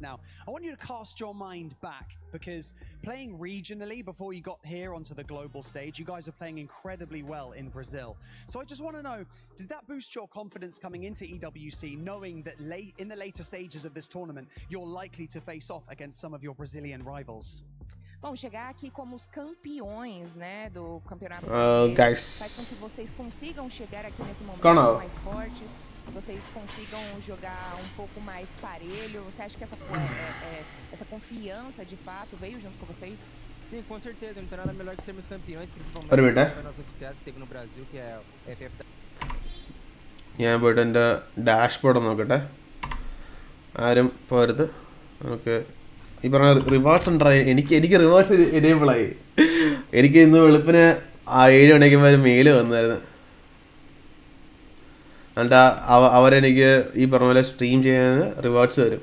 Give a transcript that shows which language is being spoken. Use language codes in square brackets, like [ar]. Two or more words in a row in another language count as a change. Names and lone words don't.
[en] Now, I want you to cast your mind back, because playing regionally before you got here onto the global stage, you guys are playing incredibly well in Brazil. So I just want to know, did that boost your confidence coming into EWC, knowing that in the later stages of this tournament, you're likely to face off against some of your Brazilian rivals? [pt] Bom, chegar aqui como os campeões, né, do campeonato brasileiro faz com que vocês consigam chegar aqui nesse momento mais fortes, que vocês consigam jogar um pouco mais parelho. Você acha que essa confiança, de fato, veio junto com vocês? Sim, com certeza. Não tem nada melhor que sermos campeões, principalmente os campeonatos oficiais que teve no Brasil, que é o FF. [ml] ഞാൻ പോയിട്ട് എൻ്റെ ഡാഷ്ബോർഡ് നോക്കട്ടെ, ആരും പോരുത്. ഓക്കെ, ഈ പറഞ്ഞ റിവാർഡ്സ് ഉണ്ടായി. എനിക്ക് റിവാർഡ്സ് എനേബിളായി. എനിക്ക് ഇന്ന് വെളുപ്പിന് 7 മണിക്കുമ്പോൾ ഒരു മെയിൽ വന്നായിരുന്നു. എന്നിട്ട് അവരെനിക്ക് ഈ പറഞ്ഞ പോലെ സ്ട്രീം ചെയ്യാൻ റിവാർഡ്സ് തരും.